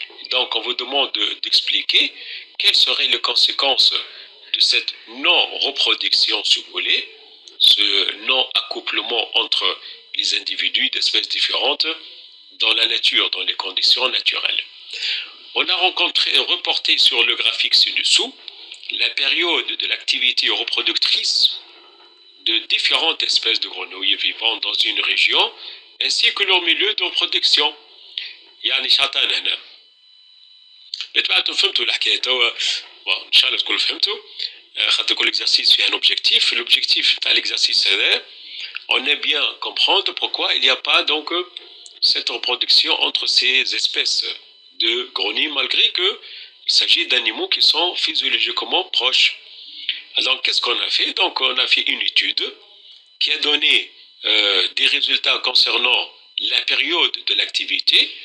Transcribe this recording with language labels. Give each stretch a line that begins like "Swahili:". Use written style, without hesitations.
French: Donc on vous demande d'expliquer quelles seraient les conséquences de cette non-reproduction, si vous voulez, ce non-accouplement entre les individus d'espèces différentes dans la nature, dans les conditions naturelles. On a reporté sur le graphique ci-dessous la période de l'activité reproductrice de différentes espèces de grenouilles vivant dans une région ainsi que leur milieu de reproduction.
Arabic: يعني شاطين هنا. فهمتوا الحكايه توا ان شاء الله تكونوا فهمتوا خاطر كل exercice فيه
French: un objectif. L'objectif de l'exercice c'est on aime bien comprendre pourquoi il n'y a pas donc cette reproduction entre ces espèces de grenouilles malgré que il s'agit d'animaux qui sont physiologiquement proches. Alors qu'est-ce qu'on a fait? Donc on a fait une étude qui a donné des résultats concernant la période de l'activité.